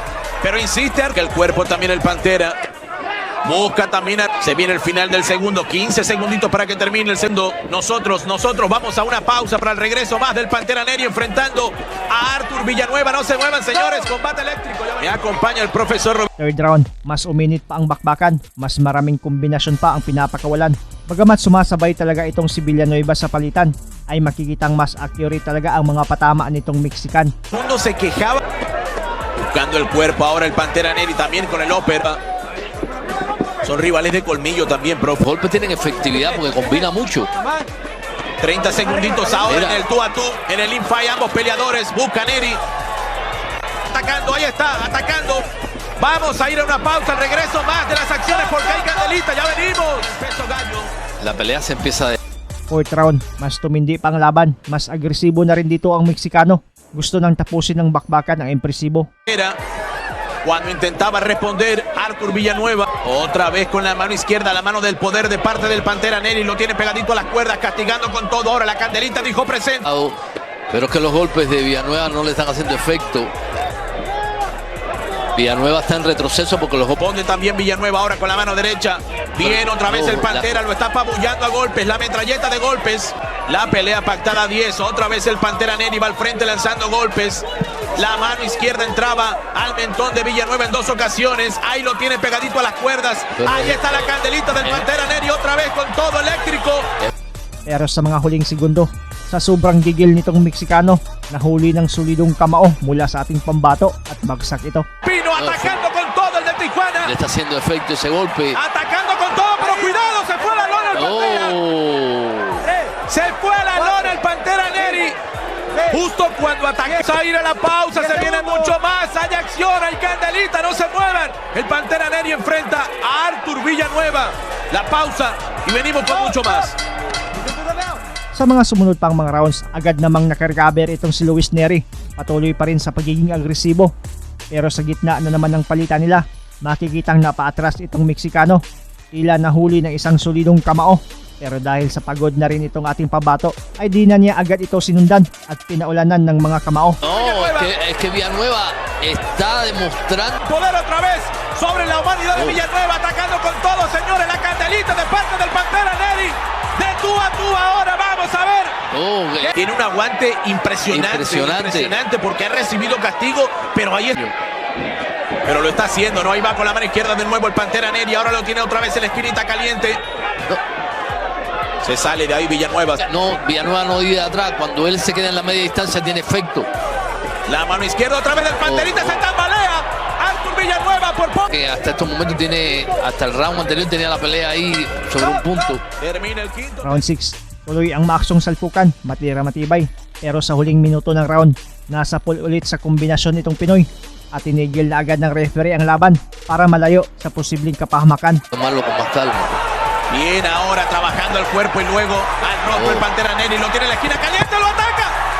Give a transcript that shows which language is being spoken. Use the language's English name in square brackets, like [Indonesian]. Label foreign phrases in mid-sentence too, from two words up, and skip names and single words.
[Spanish] Pero insiste que el cuerpo también el Pantera. Busca también, se viene el final del segundo, 15 segunditos para que termine el segundo. Nosotros vamos a una pausa para el regreso más del Pantera Neri enfrentando a Arthur Villanueva. No se muevan, señores, combate eléctrico. Me acompaña el profesor Roberto. [English] Third round, [Filipino] mas uminit pa ang bakbakan, mas maraming kombinasyon pa ang pinapakawalan. Bagamat sumasabay talaga itong si Villanueva sa palitan, ay makikitang mas accurate talaga ang mga patama nitong Mexican. [Spanish] Mundo se quejaba. Buscando el cuerpo ahora el Pantera Neri también con el ópera. Son rivales de colmillo también, profe. Los golpes tienen efectividad porque combina mucho. 30 segunditos ahora Mira. en el tú a tú, en el infight, ambos peleadores. Busca Neri. Atacando, ahí está, atacando. Vamos a ir a una pausa, al regreso más de las acciones porque hay candelita, ya venimos. Peso gallo. La pelea se empieza de... [English] Fourth round, [Filipino] mas tumindi pa ang laban, mas agresibo na rin dito ang Meksikano. Gusto nang tapusin ng bakbakan ang impresibo. [Spanish] Era cuando intentaba responder Arthur Villanueva, otra vez con la mano izquierda, la mano del poder de parte del Pantera Neri, lo tiene pegadito a las cuerdas, castigando con todo. Ahora la candelita dijo presente. Pero es que los golpes de Villanueva no le están haciendo efecto. Villanueva está en retroceso porque los golpes... Pone también Villanueva ahora con la mano derecha. Bien, otra vez el Pantera, lo está apabullando a golpes, la metralleta de golpes. La pelea pactada a 10, otra vez el Pantera Neri va al frente lanzando golpes. La mano izquierda entraba al mentón de Villanueva en 2 ocasiones. Ahí lo tiene pegadito a las cuerdas. Ahí está la candelita del Pantera Neri otra vez con todo eléctrico. [Filipino] Pero sa mga huling segundo, sa sobrang gigil nitong Meksikano, nahuli ng solidong kamao mula sa ating pambato at bagsak ito. [Spanish] Pino atacando con todo el de Tijuana. Le está haciendo efecto ese golpe. Atacando con todo, pero cuidado, se fue a la lona el Pantera. Se fue a la lona el Pantera Neri. Justo cuando ataque a ir a la pausa, se viene mucho más. Hay acción, hay candelita, no se muevan. El Pantera Neri enfrenta a Arthur Villanueva. La pausa y venimos con mucho más. [Filipino] Sa mga sumunod pang mga rounds, agad namang nakarecover itong si Luis Neri. Patuloy pa rin sa pagiging agresibo. Pero sa gitna na naman ng palitan nila, makikitang napaatras itong Meksikano. Tila nahuli ng isang solidong kamao. Pero dahil sa pagod na rin itong ating pabato, ay di na niya agad ito sinundan at pinaulanan ng mga kamao. [Spanish] No, es que Villanueva está demostrando... Poder otra vez sobre la humanidad de Villanueva, atacando con todo, señores. La candelita de parte del Pantera Neri. De tú a tú ahora, vamos a ver. Tiene un aguante impresionante porque ha recibido castigo, pero ahí es... Pero lo está haciendo, ¿no? Ahí va con la mano izquierda de nuevo el Pantera Neri, ahora lo tiene otra vez en la esquinita caliente. Se sale de ahí Villanueva. No, Villanueva no vive atrás. Cuando él se queda en la media distancia tiene efecto. La mano izquierda otra vez del Panterita, se tambalea. Arthur Villanueva por poco. Que hasta estos momentos tiene, hasta el round anterior tenía la pelea ahí sobre un punto. Termina el quinto. [Filipino] Round 6, tuloy ang maaksong salpukan, matira matibay. Pero sa huling minuto ng round, nasa pool ulit sa kombinasyon nitong Pinoy. At tinigil na agad ng referee ang laban para malayo sa posibleng kapahamakan. [Spanish] Tomarlo con más calma. Bien, ahora trabajando el cuerpo y luego al rostro el Pantera Neri, lo tiene en la esquina caliente, lo ataca.